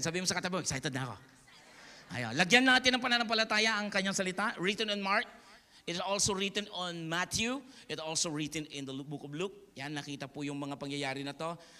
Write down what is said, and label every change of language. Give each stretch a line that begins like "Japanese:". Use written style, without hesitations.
Filipino: Sabihin mo sa katabi mo, excited na ako. Ayaw. Lagyan natin ng pananampalataya ang kanyang salita.
English: Written in Mark. It is also written on Matthew. It is also written in the book of Luke.
Filipino: Yan, nakita po yung mga pangyayari na to.